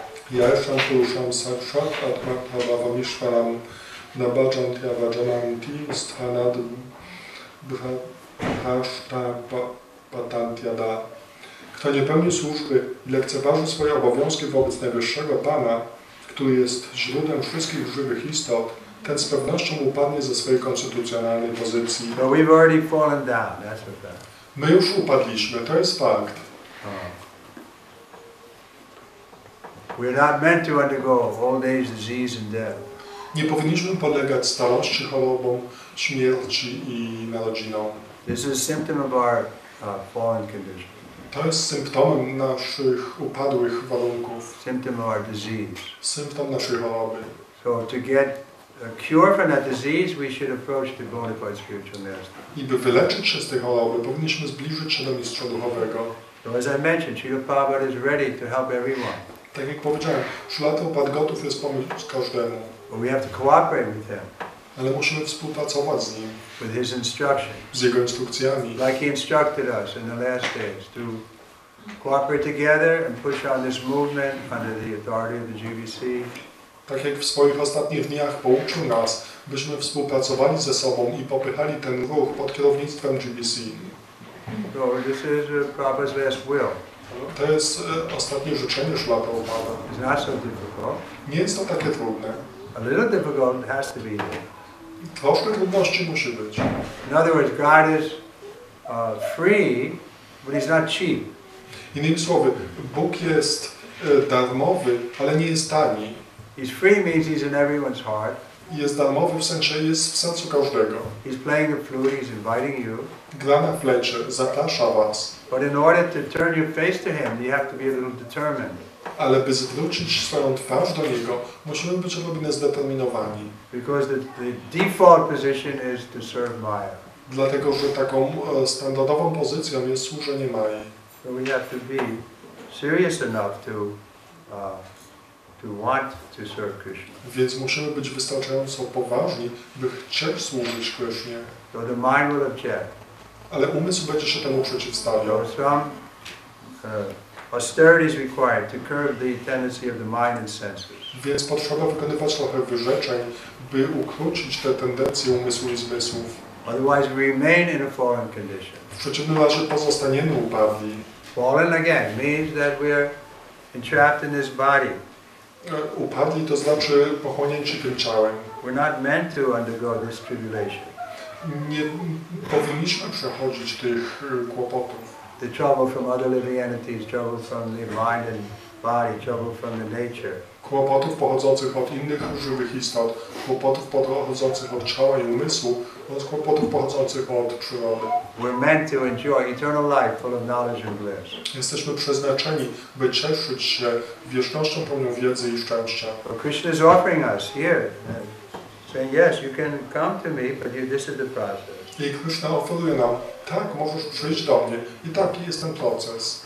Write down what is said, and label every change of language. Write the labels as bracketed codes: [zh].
[sa] Jaeszam puruszam sakshat atmatavavamishvaram nabhajantya vajananti sthanad bhrashta patantyada. [pl] Kto nie pełni służby i lekceważy swoje obowiązki wobec Najwyższego Pana, który jest źródłem wszystkich żywych istot, ten z pewnością upadnie ze swojej konstytucjonalnej pozycji. [en] So we've already fallen down, that's what that. [pl] My już upadliśmy, to jest fakt. [en] We're not meant to undergo old age, disease and death. [pl] Nie powinniśmy podlegać starości, chorobom, śmierci i narodzinom. [en] This is a symptom of our fallen condition. [pl] To jest symptomem naszych upadłych warunków. [en] Symptom of our disease. [pl] Symptom naszej choroby. [en] So to get a cure from that disease, we should approach the bona fide spiritual master. [pl] I by wyleczyć się z tej choroby, powinniśmy zbliżyć się do mistrza duchowego. [en] So as I mentioned, Srila Prabhupada is ready to help everyone. [pl] Tak jak powiedziałem, Śrila Prabhupada gotów jest pomóc każdemu. [en] But we have to cooperate with him. [pl] Ale musimy współpracować z nim. [en] With his instructions. [pl] Z jego instrukcjami. [en] Like he instructed us in the last days to cooperate together and push on this movement under the authority of the GBC. [pl] Tak jak w swoich ostatnich dniach pouczył nas, byśmy współpracowali ze sobą i popychali ten ruch pod kierownictwem GBC. [en] So this is Prabhupada's last will. [pl] To jest ostatnie życzenie Śrila Prabhupada. [en] It's not so difficult. [pl] Nie jest to takie trudne. [en] A little difficult has to be there. [pl] Troszkę trudności musi być. [en] In other words, God is free, but He's not cheap. [pl] Innymi słowy, Bóg jest darmowy, ale nie jest tani. [en] He's free means He's in everyone's heart. [pl] Jest darmowy w sensie jest w sercu każdego. [en] He's playing the flute, He's inviting you. [pl] Gra na flecie, zaprasza was. [en] But in order to turn your face to Him, you have to be a little determined. [pl] Ale by zwrócić swoją twarz do Niego, musimy być odrobinę zdeterminowani. [en] Because the default position is to serve Maya. [pl] Dlatego, że taką standardową pozycją jest służenie Mai. [en] So we have to be serious enough to want to serve Krishna. [pl] Więc musimy być wystarczająco poważni, by chcieć służyć Krishnie. [en] So the mind will object. [pl] Ale umysł będzie się temu przeciwstawiał. [en] So some austerity is required to curb the tendency of the mind and senses. [pl] Więc potrzeba wykonywać trochę wyrzeczeń, by ukrócić te tendencje umysłu i zmysłów. [en] Otherwise we remain in a fallen condition. [pl] W przeciwnym razie pozostaniemy upadli. [en] Fallen again means that we are entrapped in this body. [pl] Upadli to znaczy pochłonięci tym ciałem. [en] We're not meant to undergo this tribulation. [pl] Nie powinniśmy przechodzić tych kłopotów. [en] The trouble from other living entities, trouble from the mind and body, trouble from the nature. [pl] Kłopotów pochodzących od innych żywych istot, kłopotów pochodzących od ciała i umysłu oraz kłopotów pochodzących od przyrody. [en] We're meant to enjoy eternal life full of knowledge and bliss. [pl] Jesteśmy przeznaczeni, by cieszyć się wiecznością pełną wiedzy i szczęścia. [en] Well, Krishna is offering us here, saying, yes, you can come to me, but this is the process. [pl] I Krishna oferuje nam, tak, możesz przyjść do mnie i taki jest ten proces.